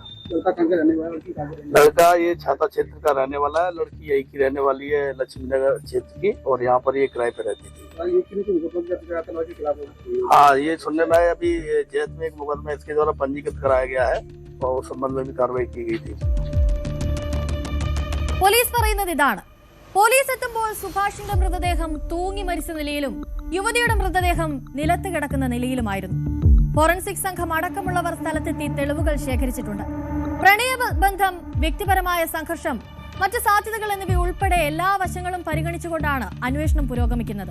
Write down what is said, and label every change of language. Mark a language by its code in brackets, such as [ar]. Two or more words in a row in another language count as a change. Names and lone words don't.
[hi] लड़का कहाँ का रहने वाला है? लड़का ये छाता क्षेत्र का रहने वाला है, लड़की यही की रहने वाली है लक्ष्मीनगर क्षेत्र की और यहाँ पर ये किराए पे रहती थी। हाँ, ये सुनने में आया अभी जैत में एक मुकदमा इसके द्वारा पंजीकृत कराया गया है और उस संबंध में भी कार्रवाई की गई थी। [ml] പോലീസ് പറയുന്നത് ഇതാണ്. പോലീസ് എത്തുമ്പോൾ സുഭാഷിന്റെ മൃതദേഹം തൂങ്ങി മരിച്ച നിലയിലും യുവതിയുടെ മൃതദേഹം നിലത്ത് കിടക്കുന്ന നിലയിലുമായിരുന്നു. ഫോറൻസിക് സംഘം അടക്കമുള്ളവർ സ്ഥലത്തെത്തി തെളിവുകൾ ശേഖരിച്ചിട്ടുണ്ട്. പ്രണയബന്ധം, വ്യക്തിപരമായ സംഘർഷം, മറ്റ് സാധ്യതകൾ എന്നിവ ഉൾപ്പെടെ എല്ലാ വശങ്ങളും പരിഗണിച്ചുകൊണ്ടാണ് അന്വേഷണം പുരോഗമിക്കുന്നത്.